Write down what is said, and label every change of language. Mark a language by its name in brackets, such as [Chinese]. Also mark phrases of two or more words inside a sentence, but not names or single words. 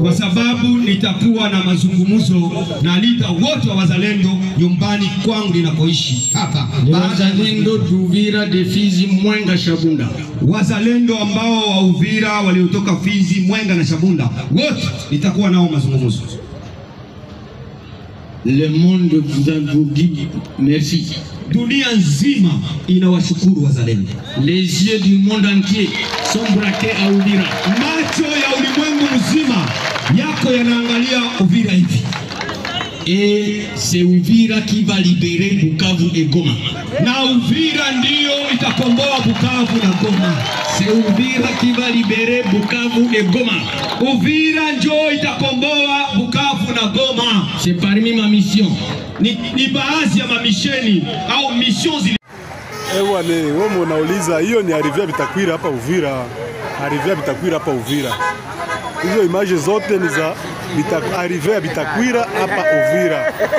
[Swahili] kwa sababu nitakuwa na mazungumzo na leader wote wa wazalendo nyumbani kwangu ninapoishi hapa. Wazalendo Uvira de Fizi, Mwenga, Shabunda. Wazalendo ambao wa Uvira waliotoka Fizi, Mwenga na Shabunda, wote nitakuwa nao mazungumzo. [French] Le monde vous dit merci. [Swahili] Dunia nzima inawashukuru wazalendo. [French] Les yeux du monde entier sont braqués à Uvira. [Swahili] Macho ya ulimwengu mzima yako yanaangalia Uvira hivi. [French] Et c'est Uvira qui va libérer Bukavu et Goma. [Swahili] Na Uvira ndio itakomboa Bukavu na Goma. [French] C'est Uvira qui va libérer Bukavu et Goma. [Swahili] Uvira ndio itakomboa Bukavu na Goma. [French] C'est parmi ma mission. [Swahili] Ni baadhi ya mamisheni au mission zile. Wewe unauliza hiyo ni arrivée Bitakwira hapa Uvira. Arrivée Bitakwira hapa Uvira. Hizo image zote ni za arrivée Bitakwira hapa Uvira.